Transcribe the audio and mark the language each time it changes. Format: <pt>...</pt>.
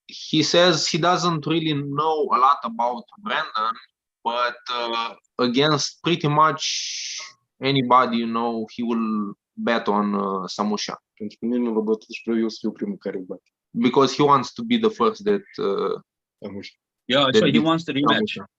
<en>He says he doesn't really know a lot about Brandon, but against pretty much anybody, you know, he will bet on Samușa.</en> <ro>Pentru că nimeni nu l-a bătut și vreau eu să fiu primul care îl bate.</ro> <en>Because he wants to be the first that Samușa. Yeah, so he wants the rematch.</en>